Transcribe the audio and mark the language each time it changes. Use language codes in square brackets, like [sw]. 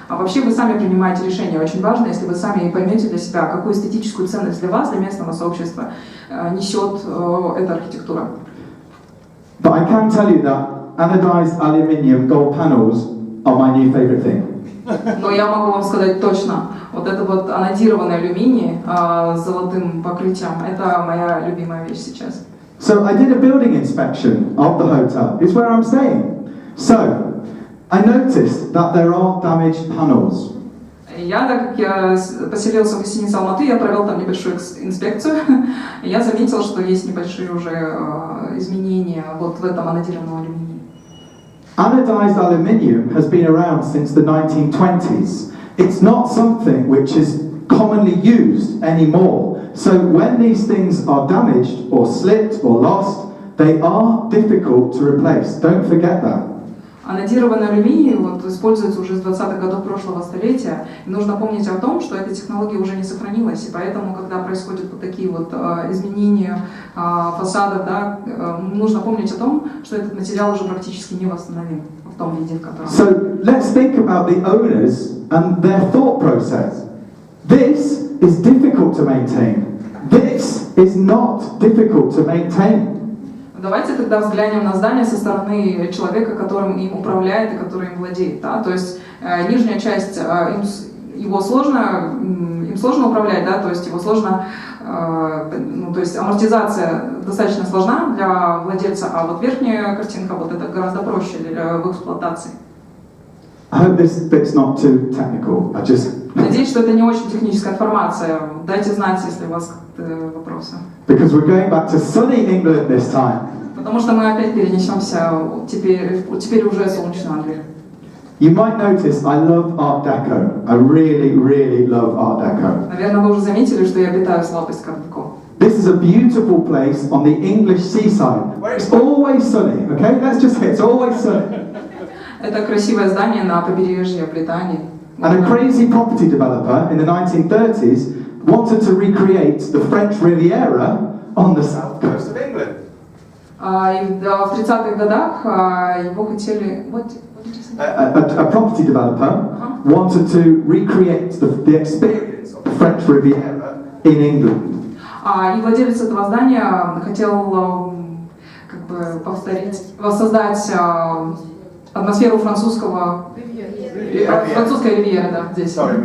[ru] А вообще вы сами принимаете решение. Очень важно, если вы сами поймете для себя, какую эстетическую ценность для вас, для местного сообщества несет эта архитектура. [en] But I can tell you that anodized aluminium gold panels are my new favorite thing. [ru] Но я могу вам сказать точно, вот это вот анодированный алюминий с золотым покрытием, это моя любимая вещь сейчас. [en] So I did a building inspection of the hotel. It's where I'm staying. So I noticed that there are damaged panels. [ru] Я, так как я поселился в гостинице Алматы, я провел там небольшую инспекцию. Я заметил, что есть небольшие уже изменения вот в этом анодированном алюминии. [en] Anodized aluminium has been around since the 1920s. It's not something which is commonly used anymore. So when these things are damaged or slipped or lost, they are difficult to replace. Don't forget that. [ru] Анодированный алюминий вот, используется уже с 20-х годов прошлого столетия. И нужно помнить о том, что эта технология уже не сохранилась. И поэтому, когда происходят вот такие вот изменения фасадов, да, нужно помнить о том, что этот материал уже практически не восстановим в том виде, в котором. [en] So let's think about the owners and their thought process. This is difficult to maintain. This is not difficult to maintain. [ru] Давайте тогда взглянем на здание со стороны человека, которым им управляет и который им владеет. Да? То есть нижняя часть, им сложно управлять, да? То есть его сложно, то есть амортизация достаточно сложна для владельца, а вот верхняя картинка, вот это гораздо проще в эксплуатации. [en] I hope this bit's not too technical. [ru] Надеюсь, что это не очень техническая информация. Дайте знать, если у вас вопросы. [en] Because we're going back to sunny England this time. [ru] Потому что мы опять перенесемся теперь уже солнечную Англию. [en] You might notice I love Art Deco. I really, really love Art Deco. [ru] Наверное, вы уже заметили, что я питаю слабость к арт-деко. [en] This is a beautiful place on the English seaside, where it's always sunny. Okay, let's just say it's always sunny. [ru] Это красивое здание на побережье Британии. [en] And a crazy property developer in the 1930s wanted to recreate the French Riviera on the south coast of England. [ru] И в 30-х годах его хотели... [en] a property developer wanted to recreate the experience of the French Riviera in England. [ru] И владелец этого здания хотел как бы воссоздать атмосферу французской ривьеры, да, здесь.